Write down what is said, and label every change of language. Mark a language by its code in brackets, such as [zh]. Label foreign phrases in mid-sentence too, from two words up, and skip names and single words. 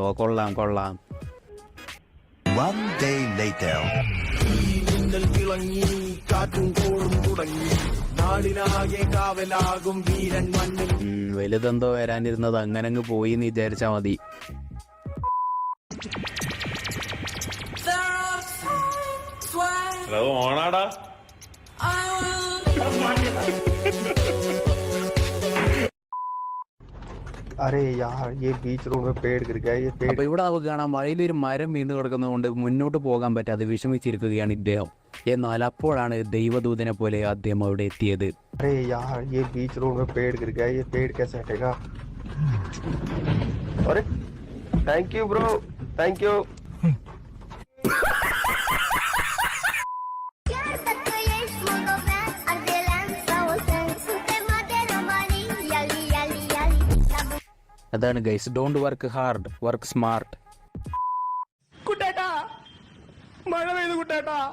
[ml] കൊള്ളാം കൊള്ളാം. [en] One day later. [ml] വലുതെന്തോ വരാനിരുന്നത് അങ്ങനെ അങ്ങ് പോയി എന്ന് വിചാരിച്ചാ മതി. ഓണാടാ. [hi] अरे यार ये बीच रोड में पेड़ गिर गया, ये पेड़. [ml] അപ്പൊ ഇവിടെ നമുക്ക് കാണാം, വഴിയിലൊരു മരം വീണ് കിടക്കുന്നതുകൊണ്ട് മുന്നോട്ട് പോകാൻ പറ്റാതെ വിഷമിച്ചിരിക്കുകയാണ് ഇദ്ദേഹം. എന്നാൽ അപ്പോഴാണ് ദൈവദൂതനെ പോലെ അദ്ദേഹം അവിടെ എത്തിയത്. [hi] अरे यार ये बीच रोड में पेड़ गिर गया, ये पेड़ कैसे हटेगा? [en] arey thank you bro, thank you. [ml] അതാണ് ഗൈസ്, [en] don't work hard, work smart. [ml] കുട്ടേട്ടാ, മഴ പെയ്തു കുട്ടേട്ടാ.